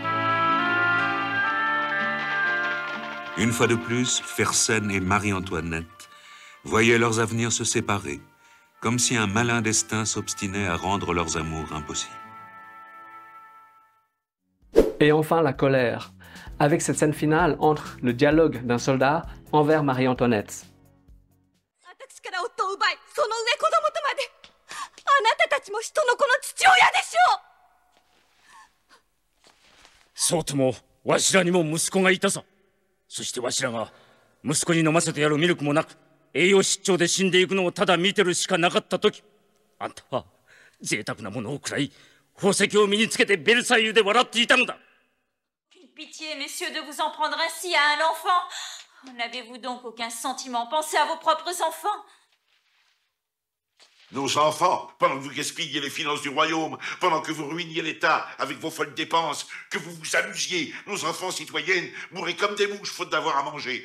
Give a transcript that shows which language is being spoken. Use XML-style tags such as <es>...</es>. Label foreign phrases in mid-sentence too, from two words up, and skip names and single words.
<fr>Une fois de plus, Fersen et Marie-Antoinette voyaient leurs avenirs se séparer, comme si un malin destin s'obstinait à rendre leurs amours impossibles. Et enfin la colère, avec cette scène finale entre le dialogue d'un soldat envers Marie-Antoinette.</fr> <ja>そうともわしらにも息子がいたさ。そしてわしらが息子に飲ませてやるミルクもなく栄養失調で死んでいくのをただ見てるしかなかった時、あんたは贅沢なものを食らい宝石を身につけてベルサイユで笑っていたのだ。</ja> <fr>Pitié, messieurs, de vous en prendre ainsi à un enfant. N'avez-vous donc aucun sentiment? Pensez à vos propres enfants. Nos enfants, pendant que vous gaspilliez les finances du royaume, pendant que vous ruiniez l'État avec vos folles dépenses, que vous vous amusiez, nos enfants citoyennes mourraient comme des mouches faute d'avoir à manger.</fr>